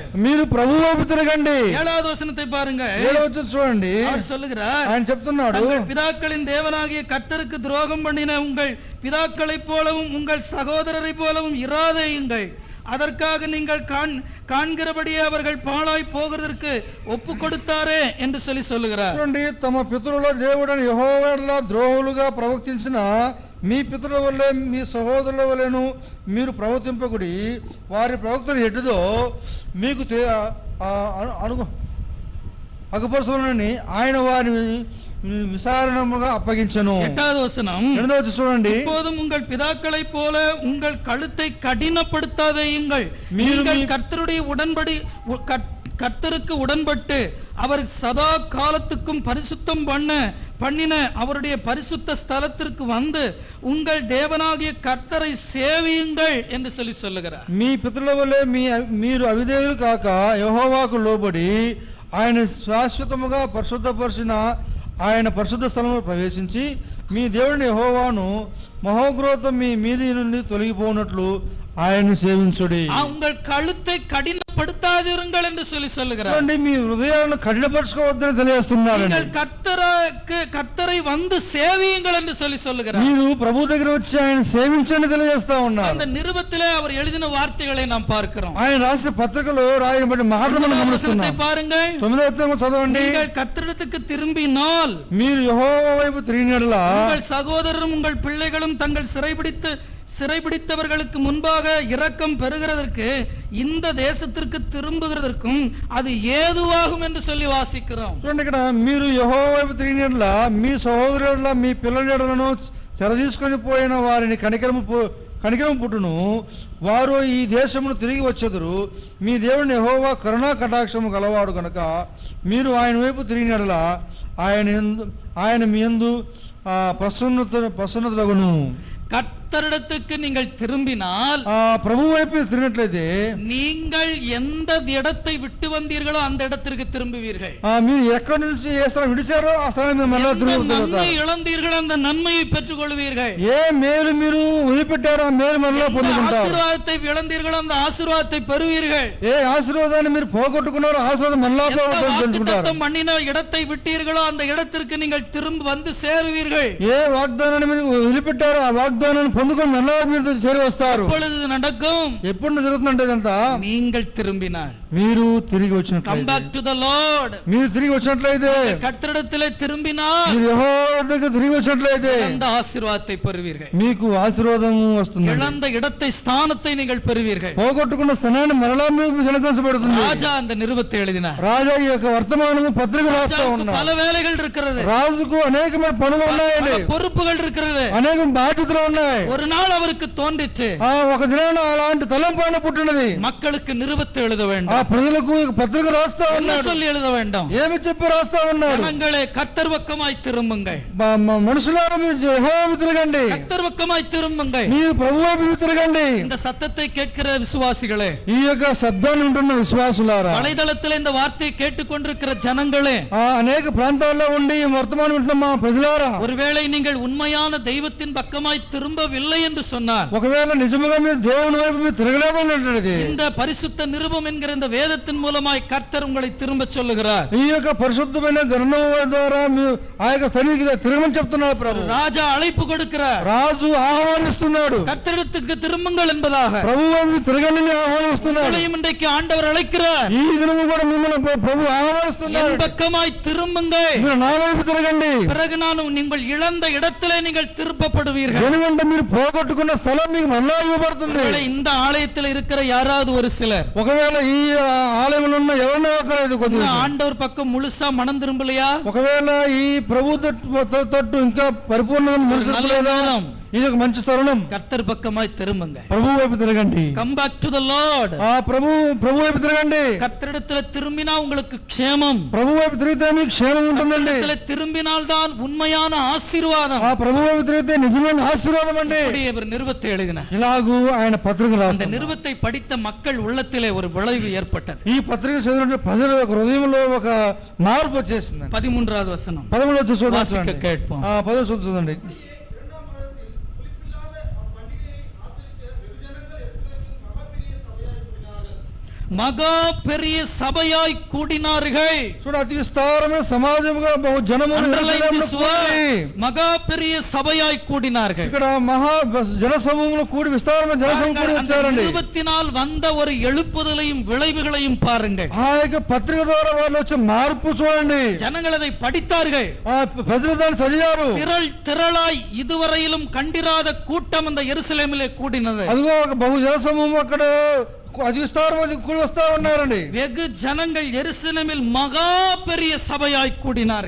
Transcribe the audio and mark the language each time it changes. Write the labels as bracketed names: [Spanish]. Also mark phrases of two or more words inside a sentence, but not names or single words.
[Telugu] మీరు ప్రభు వైపు తిరగండి. [Tamil] 7வது வசனத்தை பாருங்க. [Telugu] 7వ వచనం చూడండి. [Tamil] அவர் சொல்லுகிறார், [Telugu] ఆయన చెప్తున్నాడు, [Tamil] தங்கள் பிதாக்களின் தேவனாகிய கர்த்தருக்கு துரோகம் பண்ணின உங்கள் பிதாக்களைப் போலவும் உங்கள் சகோதரரைப் போலவும் இராதேயுங்கள். அதற்காக நீங்கள் காண்கிறபடியே அவர்கள் பாழாய் போகிறதற்கு ஒப்பு கொடுத்தாரே என்று சொல்லுகிறார். [Telugu] చూడండి, తమ పితరుల దేవుడని యెహోవా ద్రోహులుగా ప్రవర్తించిన మీ పితరుల వల్లే మీ సహోదరుల వల్లెను మీరు ప్రవర్తింపకుడి. వారి ప్రవక్తలు ఎటుదో మీకు అగపరచునని ఆయన వారిని [Tamil] விசாரணமாக அப்பகிச்சனோ. 8வது வசனம். 2வது வசனம் చూడండి. இப்போதும் உங்கள் பிதாக்களைப் போல உங்கள் கழுத்தை கடினப்படுத்தாதேயுங்கள். நீங்கள் கர்த்தருக்கு உடன்பட்டு அவர் சதா காலத்துக்கும் பரிசுத்தம் பண்ணின அவருடைய பரிசுத்த ஸ்தலத்திற்கு வந்து உங்கள் தேவனாகிய கர்த்தரை சேவியுங்கள் என்று சொல்லுகிறார். [Telugu] మీ పితరుల వలె మీరు అవిధేయులు కాక యెహోవాకు లోబడి ఆయన శాశ్వతముగా పరిశుద్ధపరిచిన ఆయన పరిశుద్ధ స్థలంలో ప్రవేశించి మీ దేవుని యెహోవాను మహోగ్రోతం మీ మీది నుండి తొలగిపోనట్లు ఆయన్ని సేవించుడి. [Tamil] உங்கள் கழுத்தை கடினப்படுத்தாதிருங்கள் என்று சொல்லுகிறார். [Telugu] మీ హృదయాలను కఠినపరచుకోవద్దని తెలియజేస్తున్నారు. [Tamil] நீங்கள் கர்த்தரை வந்து சேவியுங்கள் என்று சொல்லுகிறார். [Telugu] మీరు ప్రభు దగ్గర వచ్చి ఆయన సేవించండి తెలియజేస్తా ఉన్నారు. [Tamil] அந்த நிருபத்திலே அவர் எழுதின வார்த்தைகளை நாம் பார்க்கிறோம். [Telugu] ఆయన రాసిన పత్రికలో రాయబడిన మాటలను మనం గమనిస్తున్నాం. [Tamil] பாருங்கள், [Telugu] 9వ అధ్యాయం చదవండి. [Tamil] நீங்கள் கர்த்தரிடத்துக்கு திரும்பினால் [Telugu] మీరు యెహోవా వైపు తిరిగినట్లా [Tamil] உங்கள் சகோதரரும் உங்கள் பிள்ளைகளும் தங்கள் சிறைபிடித்தவர்களுக்கு முன்பாக இரக்கம் பெறுகிறதற்கு இந்த தேசத்திற்கு திரும்புகிறதற்கும் அது ஏதுவாகும் என்று சொல்லி வாசிக்கிறோம். [Telugu] చూడండి, ఇక్కడ మీరు యెహోవా వైపు తిరిగినట్లా మీ సహోదరుల మీ పిల్లలను చెరదీసుకొని పోయిన వారిని కనికరము పుట్టును. వారు ఈ దేశమును తిరిగి వచ్చెదరు. మీ దేవుని యెహోవా కరుణా కటాక్షము గలవాడు కనుక మీరు ఆయన వైపు తిరిగినట్లా ఆయన మీ యందు ప్రసన్నతలగును. [Tamil] கர்த்தரிடத்துக்கு நீங்கள் திரும்பினால் [Telugu] ప్రభు వైపు తిరిగినట్లయితే [Tamil] நீங்கள் எந்த இடத்தை விட்டு வந்தீர்களோ அந்த இடத்திற்கு திரும்புவீர்கள். [Telugu] మీరు ఎక్కడి నుంచి ఏ స్థలం విడిచారో ఆ స్థలాన్ని మళ్ళీ [Tamil] நன்மை இழந்தீர்கள் அந்த நன்மையை பெற்றுக் கொள்வீர்கள். [Telugu] ఏ మేలు మీరు వదిలిపెట్టారో ఆ మేలు మళ్ళీ పొందుకుంటారు. [Tamil] ఆశీర్వాదத்தை ఇழந்தீர்களோ அந்த ఆశీర్వాదத்தை பெறுவீர்கள். [Telugu] ఏ ఆశీర్వాదాన్ని మీరు పోగొట్టుకున్నారో ఆశీర్వాదం మళ్ళీ పొందుకుంటారు. [Tamil] பண்ணின இடத்தை விட்டீர்களோ அந்த இடத்திற்கு நீங்கள் திரும்ப வந்து சேருவீர்கள். [Telugu] ఏ వాగ్దానాన్ని మీరు వదిలిపెట్టారో ఆ వాగ్దానాన్ని పొందుకొని మళ్ళీ మీరు చేరి వస్తారు. [Tamil] எப்பொழுது நடக்கும்? [Telugu] ఎప్పుడు జరుగుతుందంటే ఇదంతా [Tamil] நீங்கள் திரும்பினால், [Telugu] మీరు తిరిగి వచ్చినట్లయితే, [English] come back to the Lord, [Telugu] మీరు తిరిగి వచ్చినట్లయితే, [Tamil] கர்த்தரிடத்திலே திரும்பினால் [Telugu] మీరు యెహోవా దగ్గరికి తిరిగి వచ్చినట్లయితే [Tamil] அந்த ఆశీర్వాదத்தை பெறுவீர்கள். [Telugu] మీకు ఆశీర్వాదం వస్తుంది. [Tamil] இழந்த இடத்தை ஸ்தானத்தை நீங்கள் பெறுவீர்கள். [Telugu] పోగొట్టుకున్న స్థానాన్ని మరలా మీకు జనకించబడుతుంది. [Tamil] ராஜா அந்த நிருபத்தை எழுதினார். [Telugu] రాజా ఈ యొక్క వర్తమానము పత్రిక రాస్తా ఉన్నాడు. [Tamil] பல வேலைகள் இருக்கிறது. [Telugu] రాజుకు అనేకమైన పనులు ఉన్నాయండి, [Tamil] பொறுப்புகள் இருக்கிறது, [Telugu] అనేక బాధ్యతలు ఉన్నాయి. [Tamil] ஒரு நாள் அவருக்கு தோன்றிச்சு, [Telugu] ఒక దినాన అలాంటి తలంపాన పుట్టినది. [Tamil] மக்களுக்கு நிருபத்தை எழுத [Telugu] ఆ [Tamil] வேண்டும். [Telugu] ప్రజలకు పత్రిక రాస్తా [Tamil] என்ன [Telugu] ఉన్నాడు. [Tamil] சொல்லி எழுத வேண்டும்? [Telugu] ఏమి చెప్పి రాస్తా ఉన్నాడు? [Tamil] ஜனங்களே கர்த்தர் பக்கமாய் திரும்புங்கள். [Telugu] మనుషులారా మీరు యెహోవా వైపు తిరగండి, [Tamil] கர்த்தர் பக்கமாய் திரும்புங்கள். [Telugu] మీరు ప్రభు వైపు తిరగండి. [Tamil] இந்த சத்தத்தை கேட்கிற விசுவாசிகளே, [Telugu] ఈ యొక్క శబ్దాన్ని ఉంటున్న విశ్వాసులారా, [Tamil] வலைதளத்தில் இந்த வார்த்தையை கேட்டுக்கொண்டிருக்கிற ஜனங்களே, [Telugu] అనేక ప్రాంతాల్లో ఉండి ఈ వర్తమానం ఉంటున్న మా ప్రజలారా, [Tamil] ஒருவேளை நீங்கள் உண்மையான தெய்வத்தின் பக்கமாய் திரும்ப திரும்பவில்லை என்று சொன்னார், [Telugu] ఒకవేళ నిజముగా మీరు దేవుని వైపు మీరు తిరగలేదన్నది [Tamil] இந்த பரிசுத்த நிருபம் என்கிற இந்த வேதத்தின் மூலமாய் கர்த்தர் உங்களை திரும்ப சொல்லுகிறார். [Telugu] ఈ యొక్క పరిశుద్ధమైన గ్రంథం ద్వారా మీరు ఆ యొక్క సన్నిధికి తిరగమని చెప్తున్నాడు ప్రభు. [Tamil] ராஜா அழைப்பு கொடுக்கிறார், [Telugu] రాజు ఆహ్వానిస్తున్నాడు, [Tamil] கர்த்தரிடத்துக்கு திரும்புங்கள் என்பதாக. [Telugu] ప్రభు వైపు తిరగని ఆహ్వానిస్తున్నాడు. [Tamil] உங்களையும் இன்றைக்கு ஆண்டவர் அழைக்கிறார், [Telugu] ఈ దినము కూడా మిమ్మల్ని ప్రభు ఆహ్వానిస్తున్నాడు. [Tamil] என் பக்கமாய் திரும்புங்கள், [Telugu] మీరు నా వైపు తిరగండి, [Tamil] பிறகு நான் நீங்கள் இழந்த இடத்திலே நீங்கள் திருப்பப்படுவீர்கள். [Telugu] ఎందుకంటే మీరు పోగొట్టుకున్న స్థలం మీకు మళ్ళా ఇవ్వబడుతుంది. [Tamil] ஒருவேளை இந்த ஆலயத்தில் இருக்கிற யாராவது ஒரு சிலர் [Telugu] ఒకవేళ ఈ ఆలయంలో ఉన్న ఎవరైనా ఒకరైదు కొద్దిగా [Tamil] ஆண்டவர் பக்கம் முழுசா மனம் திரும்பலையா, [Telugu] ఒకవేళ ఈ ప్రభు తట్టు ఇంకా పరిపూర్ణమైన మనసు [Tamil] நல்ல [Telugu] లేదా, [Tamil] நேரம். [Telugu] ఇది ఒక మంచి తరుణం. [Tamil] கர்த்தர் பக்கமாய் திரும்புங்க, [Telugu] ప్రభు వైపు తిరగండి. [English] come back to the Lord. [Telugu] ఆ ప్రభు వైపు తిరగండి. [Tamil] கர்த்தரிடத்துல திரும்பினா உங்களுக்கு క్షేమం, [Telugu] ప్రభు వైపు తిరిగితే మీకు క్షేమం ఉంటుందండి. [Tamil] கர்த்தரிடத்துல திரும்பினால் தான் உண்மையான ஆசீர்வாதம். [Telugu] ఆ ప్రభు వైపు తిరిగితే నిజమైన ఆశీర్వాదం అండి. [Tamil] இவர் நிருபத்தை எழுதினார். [Telugu] ఇలాగూ ఆయన పత్రిక [Tamil] அந்த [Telugu] రాశారు. [Tamil] நிருபத்தை படித்த மக்கள் உள்ளத்திலே ஒரு விளைவு ஏற்பட்டது. [Telugu] ఈ పత్రిక చదివిన ప్రజల యొక్క హృదయంలో ఒక మార్పు వచ్చేసింది. 13வது వచనం 11 వచ్చి [Tamil] வாசிக்க [Telugu] చూడండి. [Tamil] கேட்போம். [Telugu] 11 చూడండి. [Tamil] மகா பெரிய சபையாய் கூடினார்கள். [Telugu] చూడ అతి విస్తారమైన సమాజముగా బహు జనము [English] Underline this word. [Tamil] மகா பெரிய சபையாய் கூடினார்கள். [Telugu] ఇక్కడ మహా జన సమూహంలో కూడి విస్తారమైన జన సమూహం కూడి [Tamil] அந்த [Telugu] వచ్చారండి. [Tamil] நிருபத்தினால் வந்த ஒரு எழுப்புதலையும் விளைவுகளையும் பாருங்கள். [Telugu] ఆ యొక్క పత్రిక ద్వారా వాళ్ళు వచ్చే మార్పు చూడండి. [Tamil] ஜனங்கள் அதை படித்தார்கள். [Telugu] ఆ ప్రజలు దాన్ని చదివారు. [Tamil] திரளாய் இதுவரையிலும் கண்டிராத கூட்டம் அந்த எருசலேமிலே கூடினது. [Telugu] అదిగో ఒక బహు జన సమూహం అక్కడ అతి విస్తారమైన కూడి వస్తా ఉన్నారండి. [Tamil] வெகு ஜனங்கள் எருசலேமில் மகா பெரிய சபையாய் கூடினார்கள்.